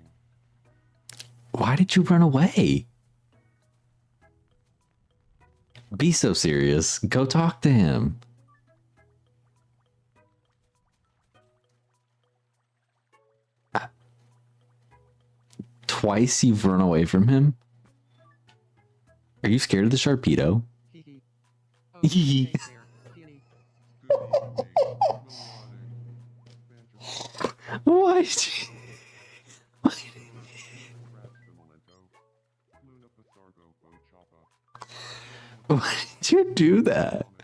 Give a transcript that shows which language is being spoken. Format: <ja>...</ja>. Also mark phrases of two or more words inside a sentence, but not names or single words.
<en>Why did you run away? Be so serious. Go talk to him. Twice you've run away from him? Are you scared of the Sharpedo? Hee hee. Oh, Hee hee. hey there, Peony. Good evening. Melodic. Why did you... Perhaps the memento. Luna Pasargo Bo Choppa. Why did you do that?</en>